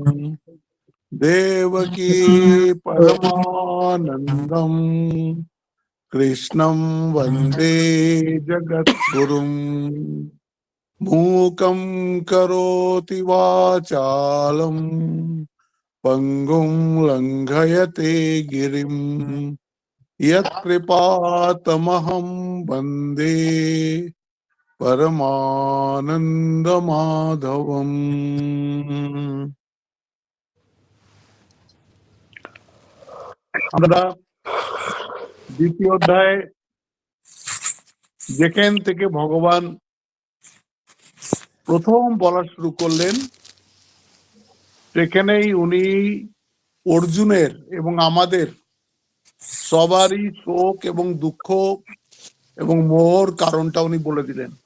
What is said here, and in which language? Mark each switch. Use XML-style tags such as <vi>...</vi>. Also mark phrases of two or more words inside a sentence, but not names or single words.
<sa>देवकी परमानन्दम् कृष्णं वन्दे जगद्गुरुम् मूकं करोति वाचालम् पंगुं लंघयते गिरिं यत्कृपातमहं वन्दे परमानन्दमाधवम्।</sa> <bn>আমরা দ্বিতীয় অধ্যায় যেখান থেকে ভগবান প্রথম বলা শুরু করলেন সেখানেই উনি অর্জুনের এবং আমাদের সবারই শোক এবং দুঃখ এবং মোহর কারণটা উনি বলে দিলেন।</bn>